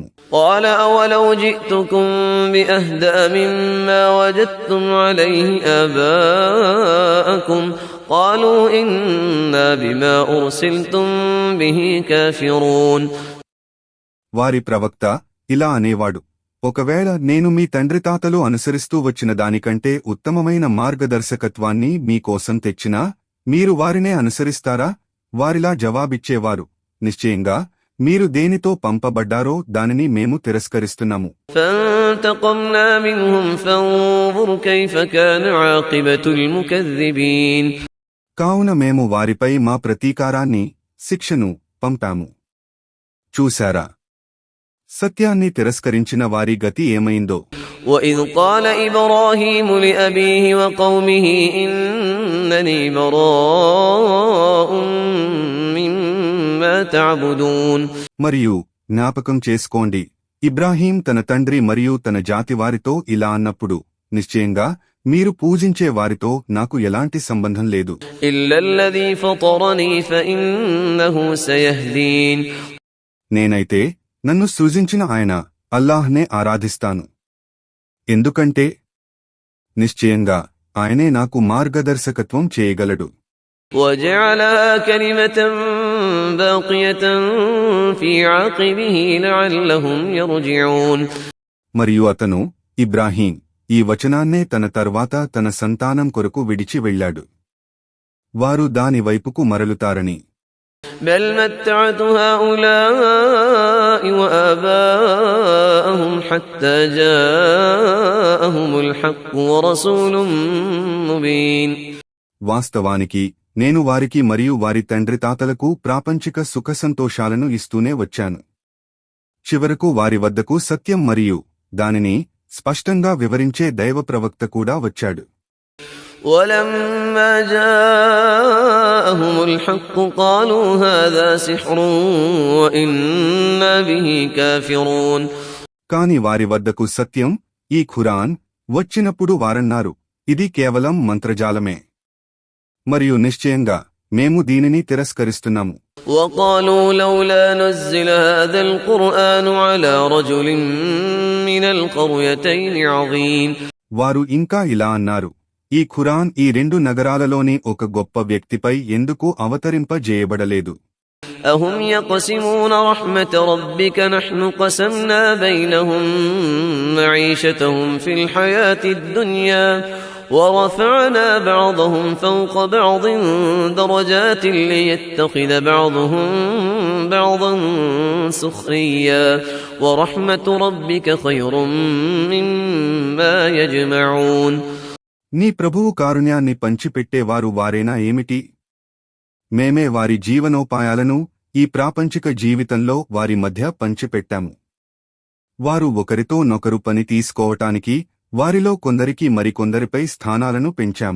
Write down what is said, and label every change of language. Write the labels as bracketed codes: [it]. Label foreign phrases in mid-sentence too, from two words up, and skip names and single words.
[ar] قال أولو جئتكم بأهدى مما وجدتم عليه آباءكم قالوا إنا بما أرسلتم به كافرون. [te] వారి ప్రవక్త ఇలా అనేవాడు, ఒకవేళ నేను మీ తండ్రి తాతలు అనుసరిస్తూ వచ్చిన దానికంటే ఉత్తమమైన మార్గదర్శకత్వాన్ని మీకోసం తెచ్చినా మీరు వారినే అనుసరిస్తారా? వారిలా జవాబిచ్చేవారు, నిశ్చయంగా మీరు దేనితో పంపబడ్డారో దానిని మేము తిరస్కరిస్తున్నాము. [ar] فانتقمنا منهم فانظر كيف كان عاقبة المكذبين. [te] కావున మేము వారిపై మా ప్రతీకారాన్ని శిక్షను పంపాము. చూశారా సత్యాన్ని తిరస్కరించిన వారి గతి ఏమైందో. [ar] وإذ قال إبراهيم لأبيه وقومه إنني براء مما تعبدون. [te] మరియు జ్ఞాపకం చేసుకోండి, ఇబ్రాహీం తన తండ్రి మరియు తన జాతివారితో ఇలా అన్నప్పుడు, నిశ్చయంగా మీరు పూజించే వారితో నాకు ఎలాంటి సంబంధం లేదు. [ar] إلا الذي فطرني فإنه سيهدين. [te] నేనైతే నన్ను సృజించిన ఆయన అల్లాహ్నే ఆరాధిస్తాను, ఎందుకంటే నిశ్చయంగా ఆయనే నాకు మార్గదర్శకత్వం చేయగలడు. [ar] وجعلها كلمة باقية في عقبه لعلهم يرجعون. [te] మరియు అతను ఇబ్రాహీం ఈ వచనాన్నే తన తర్వాత తన సంతానం కొరకు విడిచి వెళ్ళాడు, వారు దాని వైపుకు మరలుతారని. [ar] بل متعت هؤلاء وآباءهم حتى جاءهم الحق ورسول مبين. [te] వాస్తవానికి నేను వారికి మరియు వారి తండ్రి తాతలకు ప్రాపంచిక సుఖసంతోషాలను ఇస్తూనే వచ్చాను. చివరకు వారి వద్దకు సత్యం మరియు దానిని స్పష్టంగా వివరించే దైవ ప్రవక్త కూడా వచ్చాడు. [ar] ولما جاءهم الحق قالوا هذا سحر وإنا به كافرون. [te] కాని వారి వద్దకు సత్యం, ఈ ఖురాన్ వచ్చినప్పుడు వారన్నారు, ఇది కేవలం మంత్రజాలమే మరియు నిశ్చయంగా మేము దీనిని తిరస్కరిస్తున్నాము. [ar] وقالوا لولا نزل هذا القرآن على رجل من القريتين عظيم. [te] వారు ఇంకా ఇలా అన్నారు, ఈ ఖురాన్ ఈ రెండు నగరాలలోని ఒక గొప్ప వ్యక్తిపై ఎందుకు అవతరింపజేయబడలేదు. [ar] أهم يقسمون رحمة ربك نحن قسمنا بينهم معيشتهم في الحياة الدنيا ورفعنا بعضهم فوق بعض درجات ليتخذ بعضهم بعضا سخريا ورحمة ربك خير مما يجمعون. [te] నీ ప్రభువు కారుణ్యాన్ని పంచిపెట్టేవారు వారేనా ఏమిటి? మేమే వారి జీవనోపాయాలను ఈ ప్రాపంచిక జీవితంలో వారి మధ్య పంచిపెట్టాము. వారు ఒకరితో నొకరు పని తీసుకోవటానికి వారిలో కొందరికి మరికొందరిపై స్థానాలను పెంచాము.